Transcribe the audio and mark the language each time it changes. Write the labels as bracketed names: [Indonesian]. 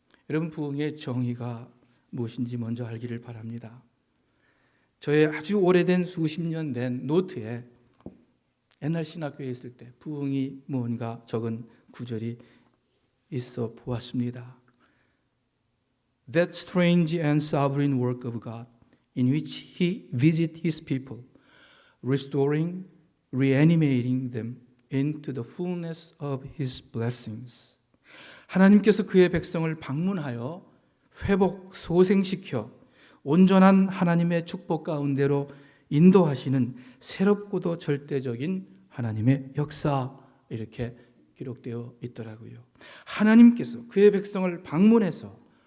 [Korean] 여러분 부흥의 정의가 무엇인지 먼저 알기를 바랍니다. 저의 아주 오래된 수십 년 된 노트에 옛날 신학교에 있을 때 부흥이 무언가 적은 구절이 있어 보았습니다. [English] That strange and sovereign work of God in which He visits His people, restoring, reanimating them into the fullness of His blessings. [Korean] 하나님께서 그의 백성을 방문하여 회복, 소생시켜 온전한 하나님의 축복 가운데로 인도하시는 새롭고도 절대적인 하나님의 역사, 이렇게 기록되어 있더라고요. 하나님께서 그의 백성을 방문해서